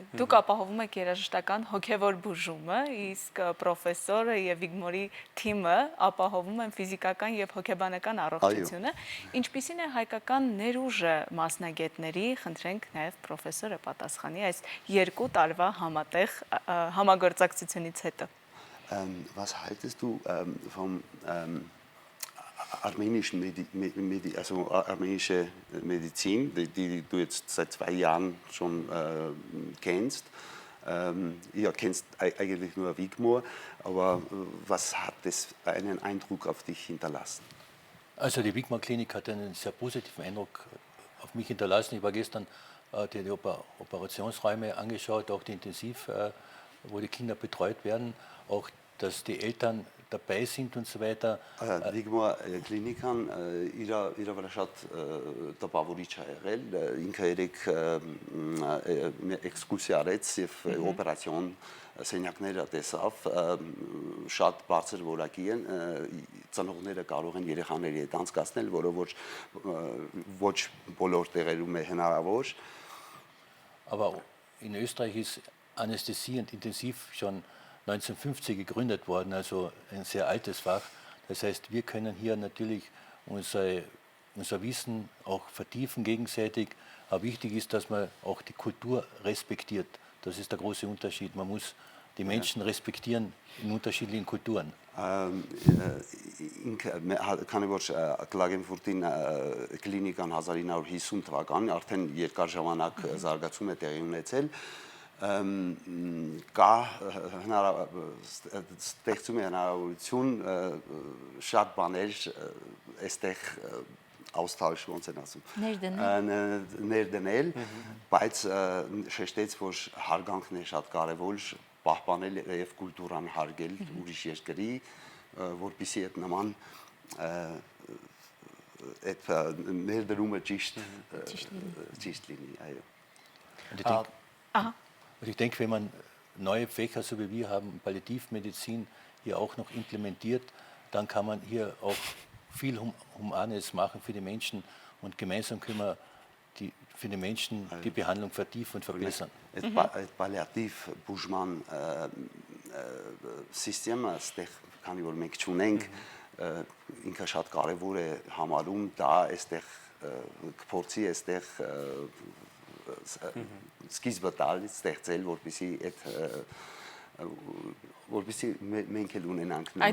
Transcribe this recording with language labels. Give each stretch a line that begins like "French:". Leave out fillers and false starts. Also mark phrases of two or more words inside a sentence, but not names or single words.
Armenian: Դուք ապահովում եք երաժշտական հոգևոր բուժումը, իսկ պրոֆեսորը եւ Վիգմորի թիմը ապահովում են ֆիզիկական եւ հոգեբանական առողջությունը։ Ինչպիսին է հայկական ներուժը մասնագետների, խնդրենք նաեւ պրոֆեսորը պատասխանի այս 2 տարվա համատեղ համագործակցությունից հետո։
German: Was haltest du vom armenischen armenische Medizin, die du jetzt seit 2 Jahren schon kennst? Ihr kennst eigentlich nur Wigmor, aber was hat es einen Eindruck auf dich hinterlassen? Also die Wigmor-Klinik hat einen sehr positiven Eindruck auf mich hinterlassen. Ich war gestern die Operationsräume angeschaut, auch die Intensiv, wo die Kinder betreut werden, auch dass die Eltern dabei sind und so weiter.
Armenian: Վիգմոր կլինիկան իր վրա շատ տպավորիչ է եղել, ինքը երեք էքսկուրսիա արեց եւ օպերացիոն սենյակները տեսավ, շատ բարձր որակի են, ծնողները կարող են երեխաների հետ անցկացնել, որը ոչ բոլոր տեղերում է հնարավոր.
German: Aber in Österreich ist Anästhesie und Intensiv schon 1950 gegründet worden, also ein sehr altes Fach. Das heißt, wir können hier natürlich unser Wissen auch vertiefen gegenseitig. Aber wichtig ist, dass man auch die Kultur respektiert. Das ist der große Unterschied. Man muss die Menschen respektieren in unterschiedlichen Kulturen.
Armenian: Քանի որ Կլագենֆուրտին կլինիկան 1950 թվականին արդեն երկար ժամանակ զարգացում է տեղի ունեցել, կա ստեղծում է հնարավորություն շատ բաներ այստեղ austausch ոնց են ասում ներդնել, բայց շեշտեց, որ հարգանքն է շատ կարևոր, պահպանել եւ կուլտուրան հարգել ուրիշ երկրի, որպեսզի այդ նման այդ ներդրումը ճիշտ լինի, այո.
German: Und ich denke, wenn man neue Fächer, so wie wir haben, Palliativmedizin hier auch noch implementiert, dann kann man hier auch viel Humanes machen für die Menschen und gemeinsam können wir für die Menschen die Behandlung vertiefen und verbessern.
Armenian: Palliativ բուժման սիստեմը այստեղ քանի որ մենք չունենք, ինքը շատ կարևոր է համարում, դա այստեղ կփորձի այստեղ սկիզբը տալ ստեղծել, որպեսզի մենք էլ ունենանք նման